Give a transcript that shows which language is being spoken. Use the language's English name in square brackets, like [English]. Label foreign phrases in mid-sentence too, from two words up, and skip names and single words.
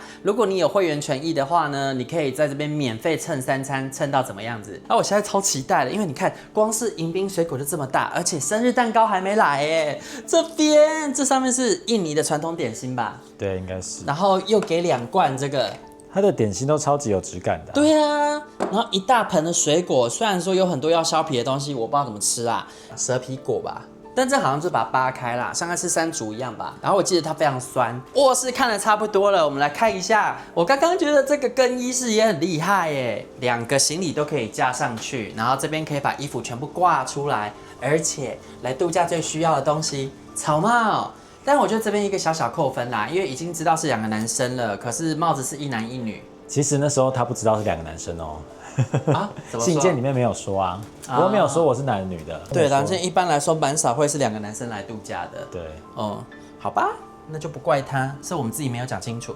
[Chinese] 如果你有會員權益的話呢，你可以在這邊免費蹭3餐，蹭到怎麼樣子？那我現在超期待的，因為你看，光是迎賓水果就這麼大，而且生日蛋糕還沒來耶。這上面是印尼的傳統點心吧？對，應該是。然後又給2罐這個，它的點心都超級有質感的。對啊，然後一大盆的水果，雖然說有很多要削皮的東西，我不知道怎麼吃啊，蛇皮果吧。但這好像就把它扒開啦，像在吃山竹一樣吧。然後我記得它非常酸。臥室看得差不多了，我們來看一下。我剛剛覺得這個更衣室也很厲害耶，2個行李都可以架上去，然後這邊可以把衣服全部掛出來，而且來度假最需要的東西草帽。但我覺得這邊一個小小扣分啦，因為已經知道是 2個男生了，可是帽子是1男1女。其實那時候他不知道是2個男生哦。啊？怎麼說？信件裡面沒有說啊，我沒有說我是男的女的。對，男生一般來說蠻少會是2個男生來度假的。對，好吧，那就不怪他，是我們自己沒有講清楚。